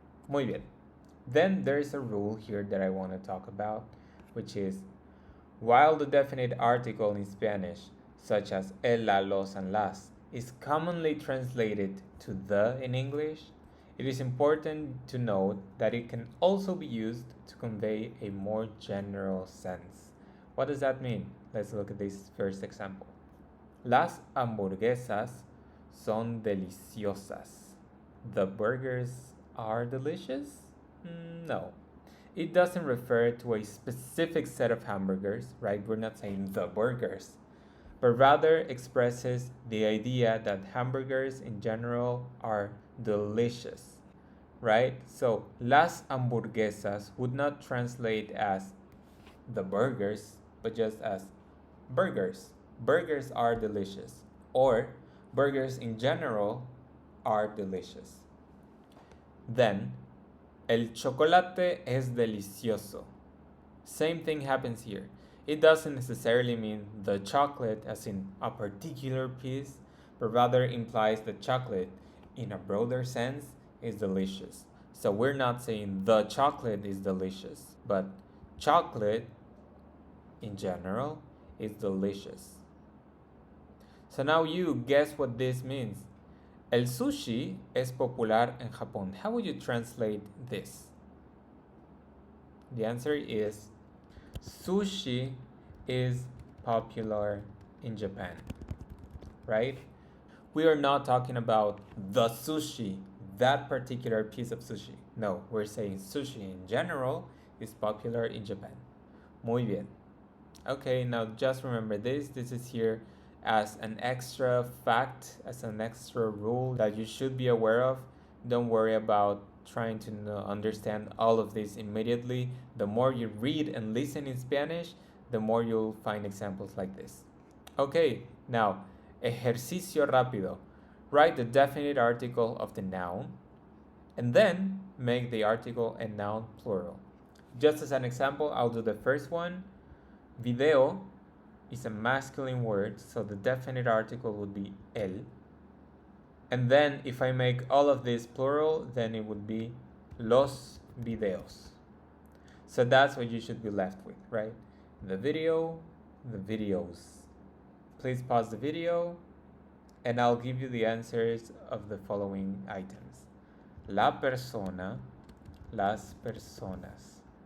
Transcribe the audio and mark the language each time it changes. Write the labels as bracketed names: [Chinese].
[Spanish] Muy bien. [English] Then there is a rule here that I want to talk about, which is while the definite article in Spanish, such as el, la, los, and las, is commonly translated to the in English, it is important to note that it can also be used to convey a more general sense. What does that mean? Let's look at this first example. [Spanish] Las hamburguesas son deliciosas. [English] The burgers are delicious? No. It doesn't refer to a specific set of hamburgers, right? We're not saying the burgers, but rather expresses the idea that hamburgers in general are delicious, right? So, [Spanish] las hamburguesas [English] would not translate as the burgers, but just as burgers. Burgers are delicious, or burgers in general are delicious. Then, [Spanish] el chocolate es delicioso. [English] Same thing happens here. It doesn't necessarily mean the chocolate as in a particular piece, but rather implies that chocolate, in a broader sense, is delicious. So we're not saying the chocolate is delicious, but chocolate in general is delicious. So now you guess what this means. [Spanish] El sushi es popular en Japón. [English] How would you translate this? The answer is sushi is popular in Japan, right? We are not talking about the sushi, that particular piece of sushi. No, we're saying sushi in general is popular in Japan. [Spanish] Muy bien. [English] Okay, now just remember this. This is here as an extra fact, as an extra rule that you should be aware of. Don't worry about trying to understand all of this immediately. The more you read and listen in Spanish, the more you'll find examples like this. Okay, now, [Spanish] ejercicio rápido. [English] Write the definite article of the noun and then make the article and noun plural. Just as an example, I'll do the first one. Video is a masculine word, so the definite article would be el. And then if I make all of this plural, then it would be [Spanish] los videos. [English] So that's what you should be left with, right? The video, the videos. Please pause the video and I'll give you the answers of the following items. [Spanish] La persona, las personas.